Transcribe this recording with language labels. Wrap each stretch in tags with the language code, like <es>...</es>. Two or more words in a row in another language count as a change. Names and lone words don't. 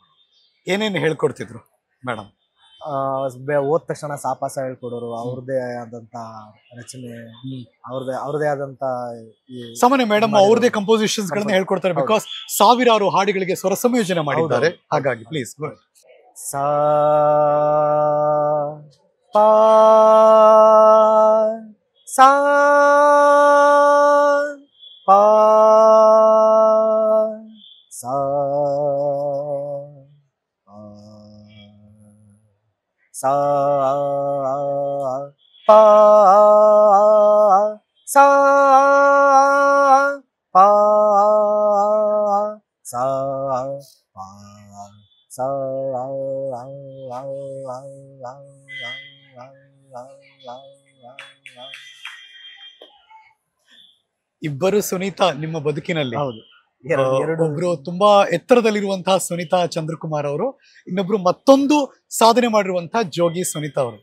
<kn>ಏನೇನು ಹೇಳ್ಕೊಡ್ತಿದ್ರು ಮೇಡಮ್? ಓದ್ ತಕ್ಷಣ ಸಾಪಾಸ ಹೇಳ್ಕೊಡೋರು, ಅವ್ರದೇ ಆದಂತ ರಚನೆ, ಅವ್ರದೇ ಆದಂತ ಸಾಮಾನ್ಯ ಮೇಡಮ್ ಅವ್ರದೇ ಕಂಪೋಸಿಷನ್ಸ್ ಗಳನ್ನ ಹೇಳ್ಕೊಡ್ತಾರೆ. ಬಿಕಾಸ್ ಸಾವಿರಾರು ಹಾಡಿಗಳಿಗೆ ಸ್ವರ ಸಂಯೋಜನೆ ಮಾಡಿದ್ದಾರೆ. ಹಾಗಾಗಿ ಪ್ಲೀಸ್. ಸಾ ಪಾ ಸಾ ಪಾ ಸಾ ಸಾ ಪಾ ಸಾ ಪಾ ಸಾ ಪಾ ಸಾ. ಇಬ್ಬರು ಸುನೀತಾ ನಿಮ್ಮ ಬದುಕಿನಲ್ಲಿ. ಹೌದು, ಒಬ್ರು ತುಂಬಾ ಎತ್ತರದಲ್ಲಿರುವಂತಹ ಸುನೀತಾ ಚಂದ್ರಕುಮಾರ್ ಅವರು, ಇನ್ನೊಬ್ರು ಮತ್ತೊಂದು ಸಾಧನೆ ಮಾಡಿರುವಂತಹ ಜೋಗಿ ಸುನೀತಾ ಅವರು.</kn>